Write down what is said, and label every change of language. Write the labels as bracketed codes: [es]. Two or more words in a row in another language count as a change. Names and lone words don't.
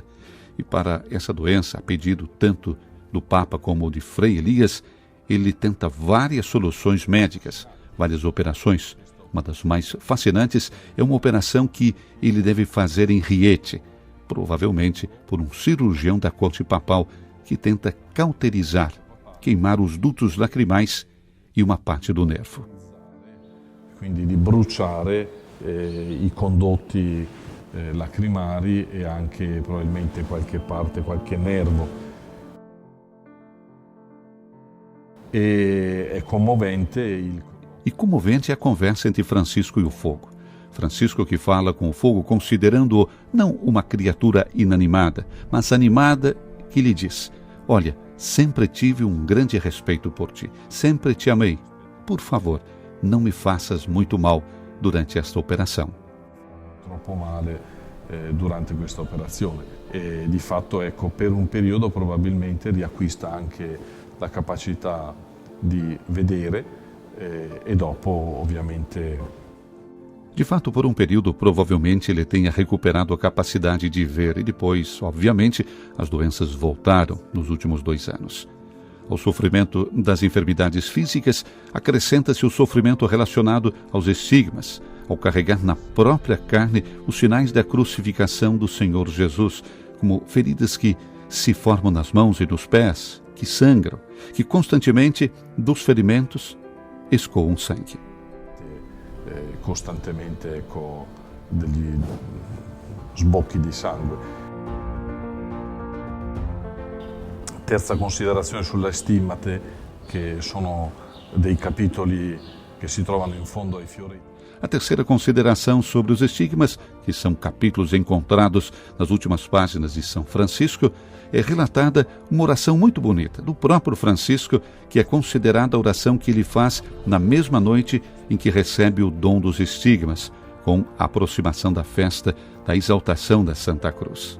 [pt] E para essa doença, a pedido tanto do Papa como de Frei Elias, ele tenta várias soluções médicas, várias operações. Uma das mais fascinantes é uma operação que ele deve fazer em Rieti, provavelmente por um cirurgião da corte papal que tenta cauterizar, queimar os dutos lacrimais e uma parte do nervo. [it] Quindi di bruciare i condotti lacrimari e anche probabilmente qualche parte, qualche nervo. [pt] E comovente é a conversa entre Francisco e o fogo. Francisco que fala com o fogo considerando-o não uma criatura inanimada, mas animada, que lhe diz: olha, sempre tive um grande respeito por ti, sempre te amei. Por favor, não me faças muito mal durante esta operação. [it] Troppo male durante questa operazione e di fatto ecco per un periodo probabilmente riacquista anche la capacità di vedere e dopo ovviamente. [pt] De fato, por um período, provavelmente ele tenha recuperado a capacidade de ver e depois, obviamente, as doenças voltaram nos últimos 2 anos. Ao sofrimento das enfermidades físicas, acrescenta-se o sofrimento relacionado aos estigmas, ao carregar na própria carne os sinais da crucificação do Senhor Jesus, como feridas que se formam nas mãos e nos pés, que sangram, que constantemente dos ferimentos escoam sangue. [it] Costantemente ecco, degli sbocchi di sangue. Terza considerazione sulle stimmate, che sono dei capitoli che si trovano in fondo ai fiori. [pt] A terceira consideração sobre os estigmas, que são capítulos encontrados nas últimas páginas de São Francisco, é relatada uma oração muito bonita do próprio Francisco, que é considerada a oração que ele faz na mesma noite em que recebe o dom dos estigmas, com a aproximação da festa da exaltação da Santa Cruz.